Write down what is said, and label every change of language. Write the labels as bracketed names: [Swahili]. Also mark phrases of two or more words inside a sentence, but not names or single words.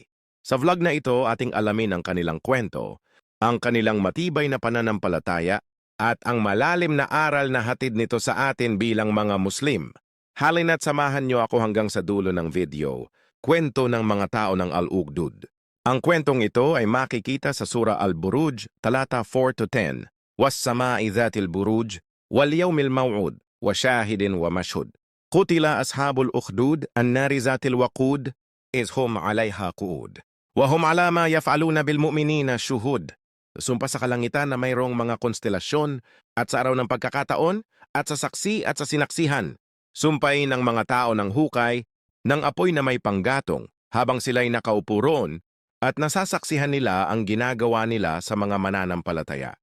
[Filipino] Sa vlog na ito, ating alamin ang kanilang kwento, ang kanilang matibay na pananampalataya, at ang malalim na aral na hatid nito sa atin bilang mga Muslim. Halina't samahan niyo ako hanggang sa dulo ng video, kwento ng mga tao ng Al-Ukhdud. Ang kwentong ito ay makikita sa Surah Al-Buruj, talata 4-10. [Arabic] والسماء ذات البروج، واليوم الموعود، وشاهد ومشهود. قتل أصحاب الأخدود، النار ذات الوقود، إذ هم عليها قعود. وهم على ما يفعلون بالمؤمنين شهود. [Filipino] Sumpa sa kalangitan na mayroong mga konstelasyon at sa araw ng pagkakataon at sa saksi at sa sinaksihan. Sumpay ng mga tao ng hukay ng apoy na may panggatong habang sila'y nakaupo roon at nasasaksihan nila ang ginagawa nila sa mga mananampalataya.